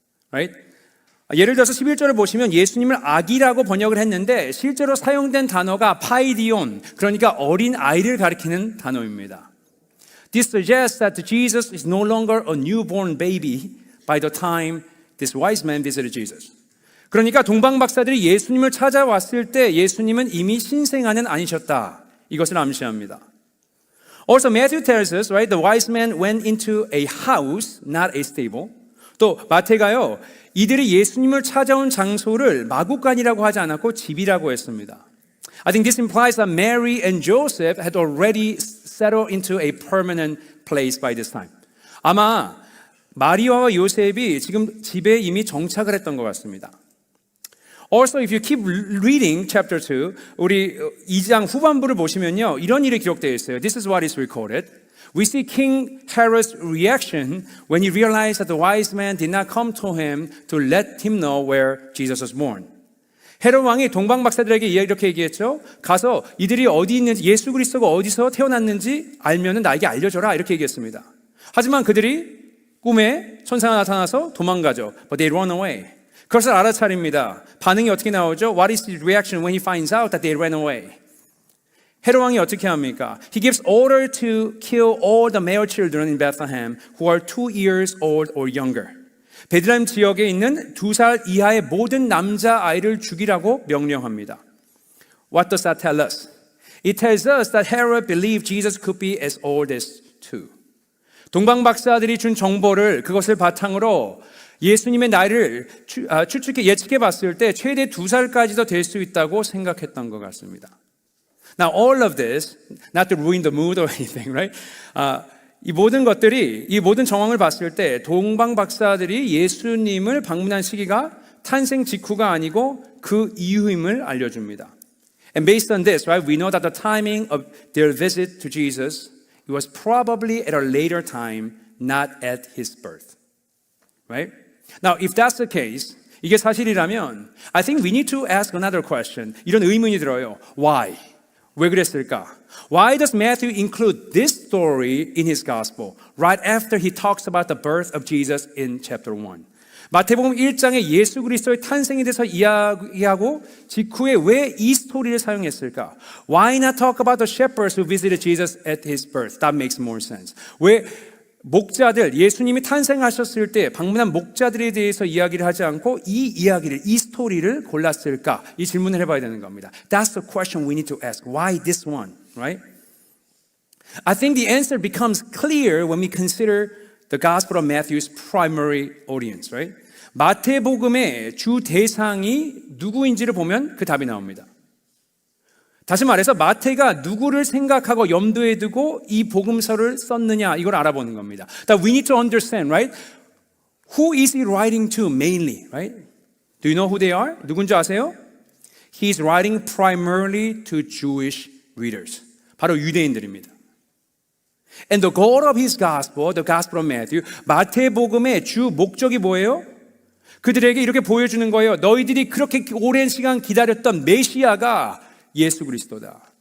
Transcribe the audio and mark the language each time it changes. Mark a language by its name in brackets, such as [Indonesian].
[English] Right? [Korean] 예를 들어서 11절을 보시면 예수님을 아기라고 번역을 했는데 실제로 사용된 단어가 파이디온, 그러니까 어린 아이를 가리키는 단어입니다. [English] This suggests that Jesus is no longer a newborn baby by the time this wise man visited Jesus. [Korean] 그러니까 동방박사들이 예수님을 찾아왔을 때 예수님은 이미 신생아는 아니셨다. 이것을 암시합니다. [English] Also, Matthew tells us, right, the wise men went into a house, not a stable. [Korean] 또 마태가요, 이들이 예수님을 찾아온 장소를 마구간이라고 하지 않았고 집이라고 했습니다. [English] I think this implies that Mary and Joseph had already settled into a permanent place by this time. [Korean] 아마 마리아와 요셉이 지금 집에 이미 정착을 했던 것 같습니다. [English] Also, if you keep reading chapter 2, [Korean] 우리 2장 후반부를 보시면요, 이런 일이 기록되어 있어요. [English] This is what is recorded. We see King Herod's reaction when he realized that the wise men did not come to him to let him know where Jesus was born. [Korean] 헤롯 왕이 동방박사들에게 이렇게 얘기했죠. 가서 이들이 어디 있는지, 예수 그리스도가 어디서 태어났는지 알면은 나에게 알려줘라 이렇게 얘기했습니다. 하지만 그들이 꿈에 천사가 나타나서 도망가죠. [English] But they run away. [Korean] 그것을 알아차립니다. 반응이 어떻게 나오죠? [English] What is his reaction when he finds out that they ran away? [Korean] 헤롯 왕이 어떻게 합니까? [English] He gives order to kill all the male children in Bethlehem who are 2 years old or younger. [Korean] 베들레헴 지역에 있는 2살 이하의 모든 남자 아이를 죽이라고 명령합니다. [English] What does that tell us? It tells us that Herod believed Jesus could be as old as 2. [Korean] 동방박사들이 준 정보를 그것을 바탕으로 예수님의 나이를 예측해 봤을 때 최대 2살까지도 될 수 있다고 생각했던 것 같습니다. [English] Now all of this, not to ruin the mood or anything, right? [Korean] 이 모든 것들이, 이 모든 정황을 봤을 때 동방 박사들이 예수님을 방문한 시기가 탄생 직후가 아니고 그 이후임을 알려줍니다. [English] And based on this, right, we know that the timing of their visit to Jesus, it was probably at a later time, not at his birth. Right? Now, if that's the case, [Korean] 이게 사실이라면 [English] I think we need to ask another question. [Korean] 이런 의문이 들어요. [English] Why? [Korean] 왜 그랬을까? [English] Why does Matthew include this story in his gospel right after he talks about the birth of Jesus in chapter 1? [Korean] 마태복음 1장에 예수 그리스도의 탄생에 대해서 이야기하고 직후에 왜 이 스토리를 사용했을까? [English] Why not talk about the shepherds who visited Jesus at his birth? That makes more sense. [Korean] 왜 목자들, 예수님이 탄생하셨을 때 방문한 목자들에 대해서 이야기를 하지 않고 이 스토리를 골랐을까? 이 질문을 해봐야 되는 겁니다. [English] That's the question we need to ask. Why this one, right? I think the answer becomes clear when we consider the Gospel of Matthew's primary audience, right? [Korean] 마태복음의 주 대상이 누구인지를 보면 그 답이 나옵니다. 다시 말해서 마태가 누구를 생각하고 염두에 두고 이 복음서를 썼느냐 이걸 알아보는 겁니다. [English] That we need to understand, right? Who is he writing to mainly, right? Do you know who they are? [Korean] 누군지 아세요? [English] He's writing primarily to Jewish readers. [Korean] 바로 유대인들입니다. [English] And the goal of his gospel, the gospel of Matthew, [Korean] 마태복음의 주 목적이 뭐예요? 그들에게 이렇게 보여주는 거예요. 너희들이 그렇게 오랜 시간 기다렸던 메시아가 예수 그리스도다.